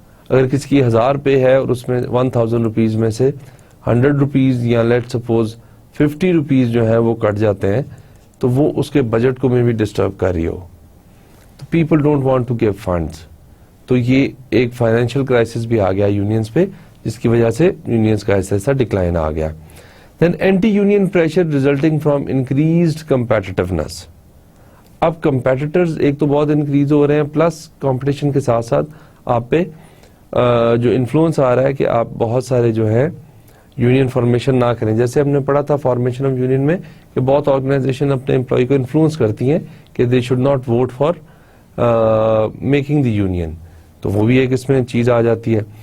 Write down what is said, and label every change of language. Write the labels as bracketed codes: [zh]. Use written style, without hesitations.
[ur] اگر کسی کی 1000 پے ہے اور اس میں 1000 روپیز میں سے 100 روپیز یا لیٹ سپوز 50 روپیز جو ہے وہ کٹ جاتے ہیں تو وہ اس کے بجٹ کو میں بھی ڈسٹرب کر رہی ہو, تو [en] People don't want to give funds. [ur] تو یہ ایک فائنینشیل کرائسس بھی آ گیا یونینز پہ جس کی وجہ سے یونینز کا ایسا ایسا ڈکلائن آ گیا. [en] Then anti-union pressure resulting from increased competitiveness. [ur] اب competitors ایک تو بہت انکریز ہو رہے ہیں, پلس competition کے ساتھ ساتھ آپ پہ جو انفلوئنس آ رہا ہے کہ آپ بہت سارے جو ہے یونین فارمیشن نہ کریں. جیسے ہم نے پڑھا تھا فارمیشن آف یونین میں کہ بہت آرگنائزیشن اپنے امپلائی کو انفلوئنس کرتی ہیں کہ [en] they should not vote for making the union, [ur] تو وہ بھی ایک اس میں چیز آ جاتی ہے.